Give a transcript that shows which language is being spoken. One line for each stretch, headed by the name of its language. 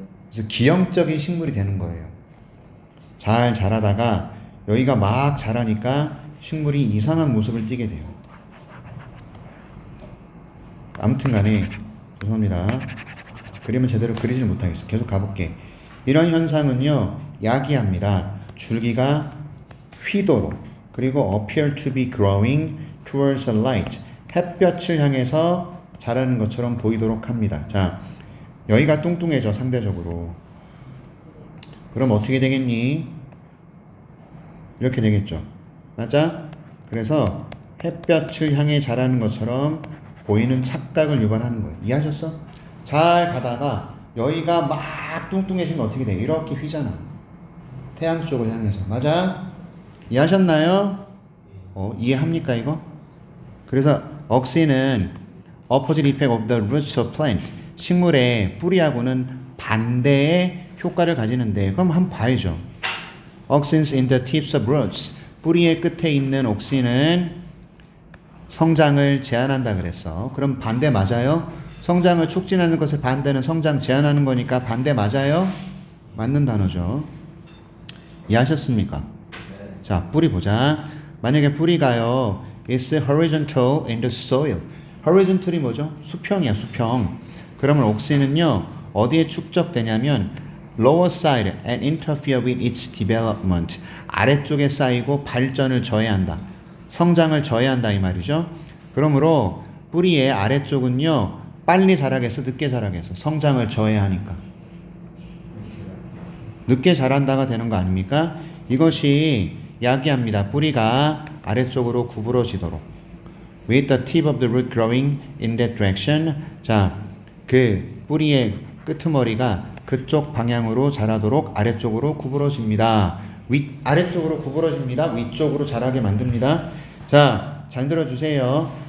Korean: 그래서 기형적인 식물이 되는 거예요. 잘 자라다가 여기가 막 자라니까 식물이 이상한 모습을 띠게 돼요. 아무튼 간에 죄송합니다. 그림을 제대로 그리질 못하겠어. 계속 가볼게. 이런 현상은요, 야기합니다. 줄기가 휘도록, 그리고
English: appear to be growing towards a light.
Korean: 햇볕을 향해서 자라는 것처럼 보이도록 합니다. 자, 여기가 뚱뚱해져, 상대적으로. 그럼 어떻게 되겠니? 이렇게 되겠죠. 맞아? 그래서 햇볕을 향해 자라는 것처럼 보이는 착각을 유발하는 거예요. 이해하셨어? 잘 가다가 여기가 막 뚱뚱해지면 어떻게 돼? 이렇게 휘잖아. 태양 쪽을 향해서. 맞아? 이해하셨나요? 이해합니까 이거? 그래서 억시는
English: opposite effect of the roots of plants.
Korean: 식물의 뿌리하고는 반대의 효과를 가지는데, 그럼 한번 봐야죠.
English: Auxins in the tips of roots.
Korean: 뿌리의 끝에 있는 옥신은 성장을 제한한다 그랬어. 그럼 반대 맞아요? 성장을 촉진하는 것의 반대는 성장 제한하는 거니까 반대 맞아요? 맞는 단어죠. 이해하셨습니까? 자, 뿌리 보자. 만약에 뿌리가요,
English: is horizontal in the soil.
Korean: horizontal이 뭐죠? 수평이야, 수평. 그러면 옥신은요, 어디에 축적되냐면
English: lower side and interfere with its development.
Korean: 아래쪽에 쌓이고 발전을 저해한다. 성장을 저해한다 이 말이죠. 그러므로 뿌리의 아래쪽은요, 빨리 자라겠어, 늦게 자라겠어? 성장을 저해하니까. 늦게 자란다가 되는 거 아닙니까? 이것이 야기합니다. 뿌리가 아래쪽으로 구부러지도록.
English: With the tip of the root growing in that direction.
Korean: 자, 그 뿌리의 끄트머리가 그쪽 방향으로 자라도록 아래쪽으로 구부러집니다. 아래쪽으로 구부러집니다. 위쪽으로 자라게 만듭니다. 자, 잘 들어주세요.